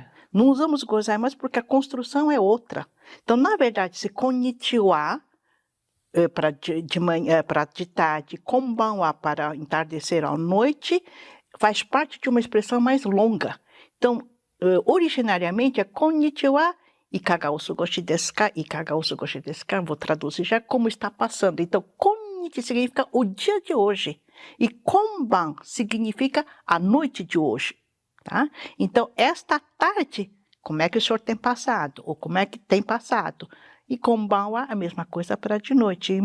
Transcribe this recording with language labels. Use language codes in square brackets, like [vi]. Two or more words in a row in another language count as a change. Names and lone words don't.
[pt] Não usamos o gozaimasu porque a construção é outra. Então, na verdade, se konnichiwa para de manhã, para de tarde, konbanwa para entardecer à noite, faz parte de uma expressão mais longa. Então, originariamente é [ja] こんにちは いかがお過ごしですか、いかがお過ごしですか, [pt] vou traduzir já como está passando. Então, konnichi significa o dia de hoje e konban significa a noite de hoje, tá? Então, esta tarde, como é que o senhor tem passado? Ou como é que tem passado? E konbanwa, a mesma coisa para de noite.